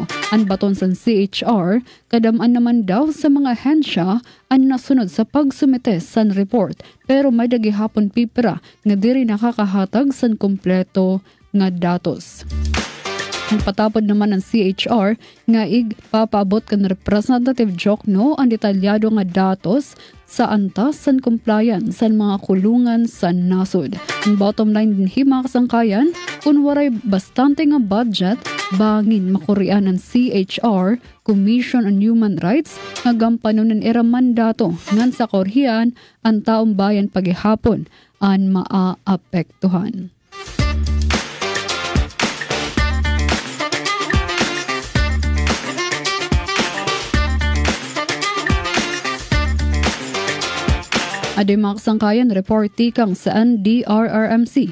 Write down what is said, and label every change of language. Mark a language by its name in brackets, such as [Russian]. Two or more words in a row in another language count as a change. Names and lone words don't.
[Waray] Ang baton sa CHR, kadamaan naman daw sa mga ahensya ang nasunod sa pagsumite sa report, pero may dagihapon pipira nga diri nakakahatag sa kompleto nga datos. Ang patapod naman ng CHR nga igpapaabot kan Representative Jokno ang detalyado nga datos sa antas sa compliance sa mga kulungan sa nasod. Ang [English] bottom line [Waray] din mga kasangkayan, kung waray bastante nga budget, bangin makurian ng CHR, Commission on Human Rights, nga gampanon ng era mandato ngan sa korhian ang taong bayan pagihapon ang maaapektuhan. Adi mga kasangkayan, reporti kang sa NDRRMC.